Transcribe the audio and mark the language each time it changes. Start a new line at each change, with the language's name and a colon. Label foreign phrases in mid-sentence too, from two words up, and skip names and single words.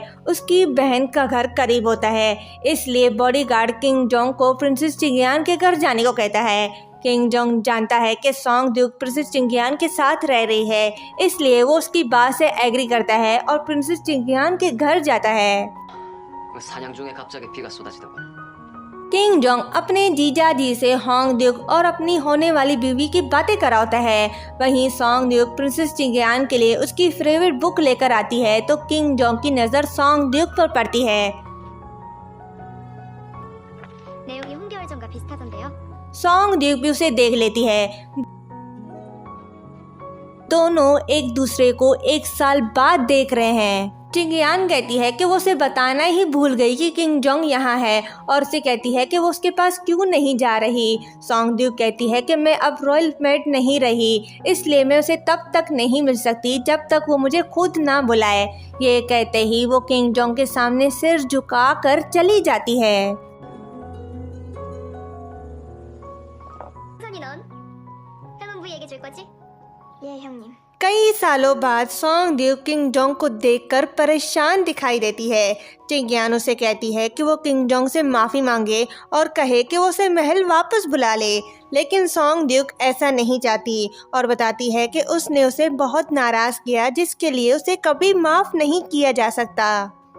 Hindi: उसकी बहन का घर करीब होता है, इसलिए बॉडीगार्ड किंग जोंग को प्रिंसेस चिंगियान के घर जाने को कहता है। किंग जोंग जानता है कि सोंगड्यूक प्रिंसेस चिंगियान के साथ रह रही है, इसलिए वो उसकी बात से एग्री करता है और प्रिंसेस चिंगियान के घर जाता है।
Korean: 사냥 중에 갑자기 비가 쏟아지더군.
Hindi: किंग जोंग अपने जीजा जी से होंगड्यूक और अपनी होने वाली बीवी की बातें कराता है। वहीं सोंगड्यूक प्रिंसेस चिंगियान के लिए उसकी फेवरेट बुक लेकर आती है तो किंग जोंग की नज़र सोंगड्यूक पर पड़ती है।
Korean: 내용이 훈계월정과 비슷하던데요.
Hindi: सोंगड्यूक भी उसे देख लेती है। दोनों एक दूसरे को एक साल बाद देख रहे हैं। चिंगियान कहती है कि वो उसे बताना ही भूल गई कि किंग जोंग यहाँ है और उसे कहती है कि वो उसके पास क्यों नहीं जा रही। सोंगड्यूक कहती है कि मैं अब
English: royal mate
Hindi: नहीं रही, इसलिए मैं उसे तब तक नहीं मिल सकती जब तक वो मुझे खुद ना बुलाए। ये कहते ही वो किंग जोंग के सामने सिर झुकाकर चली जाती है।
Korean: 선이 넌 해문 부위 얘기 줄 거지? 예, 형님.
Hindi: कई सालों बाद सोंगड्यूक किंग जोंग को देखकर परेशान दिखाई देती है। चिंगियान उसे कहती है कि वो किंग जोंग से माफ़ी मांगे और कहे कि वो उसे महल वापस बुला ले, लेकिन सोंगड्यूक ऐसा नहीं चाहती और बताती है कि उसने उसे बहुत नाराज़ किया जिसके लिए उसे कभी माफ़ नहीं किया जा सकता।